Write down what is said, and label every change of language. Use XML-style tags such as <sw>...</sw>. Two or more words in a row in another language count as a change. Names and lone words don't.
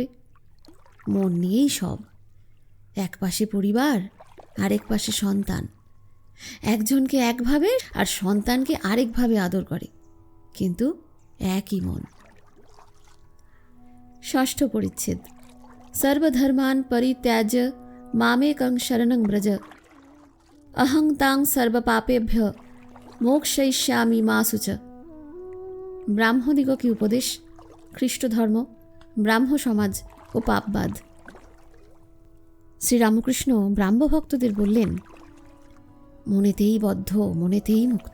<bn>মন নিয়েই সব। এক পাশে পরিবার, আরেক পাশে সন্তান। একজনকে একভাবে আর সন্তানকে আরেকভাবে আদর করে, কিন্তু একই মন। ষষ্ঠ পরিচ্ছেদ।</bn> <sa>সর্বধর্মান পরিত্যাজ্য মামেকং শরণং ব্রজ, অহং তাং সর্বপাপেভ্য মোক্ষয়িষ্যামি মা শুচ।</sa> <bn>ব্রাহ্মদিগকে উপদেশ, খ্রিস্টধর্ম, ব্রাহ্ম সমাজ ও পাপবাদ। শ্রীরামকৃষ্ণ ব্রাহ্মভক্তদের বললেন, মনেতেই বদ্ধ, মনেতেই মুক্ত।</bn>